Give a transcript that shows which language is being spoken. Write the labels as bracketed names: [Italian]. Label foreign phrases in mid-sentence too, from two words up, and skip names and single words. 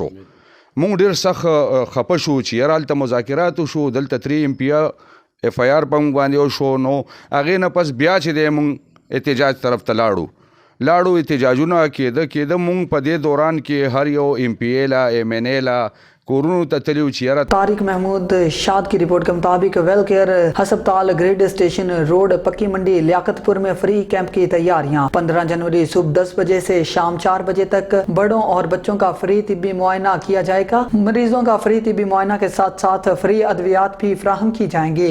[Pashto] موږ ډېر سخت خفه شو چې یاره هلته مذاکرات وشو دلته 3 MPO FIR په موږ باندې وشو. نو هغې نه پس بیا چې دی موږ احتجاج طرف ته لاړو احتجاجونه کېده موږ په دې دوران کې هر یو MPA لا MNA لا کورونو ته تلیو چې یاره [Urdu] طارق محمود شاد کی رپورٹ کے مطابق ویل کیئر ہسپتال گریڈ اسٹیشن روڈ پکی منڈی لیاقت پور میں فری کیمپ کی تیاریاں 15 جنوری صبح 10 بجے سے شام 4 بجے تک بڑوں اور بچوں کا فری طبی معائنہ کیا جائے گا. مریضوں کا فری طبی معائنہ کے ساتھ ساتھ فری ادویات بھی فراہم کی جائیں گے.